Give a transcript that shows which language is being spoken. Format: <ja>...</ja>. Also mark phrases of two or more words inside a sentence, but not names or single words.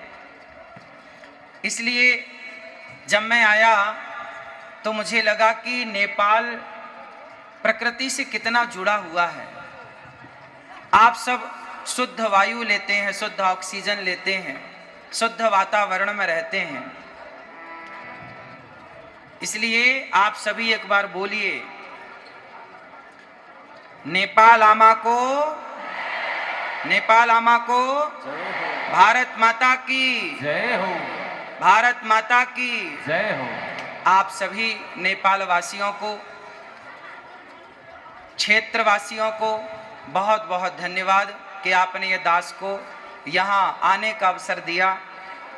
<hi>इसलिए जब मैं आया तो मुझे लगा कि नेपाल प्रकृति से कितना जुड़ा हुआ है। आप सब शुद्ध वायु लेते हैं, शुद्ध ऑक्सीजन लेते हैं, शुद्ध वातावरण में रहते हैं। इसलिए आप सभी एक बार बोलिए, नेपाल आमा को, नेपाल आमा को, भारत माता की जय हो, भारत माता की जय हो। आप सभी नेपाल वासियों को, क्षेत्रवासियों को बहुत बहुत धन्यवाद कि आपने ये दास को यहाँ आने का अवसर दिया।</hi>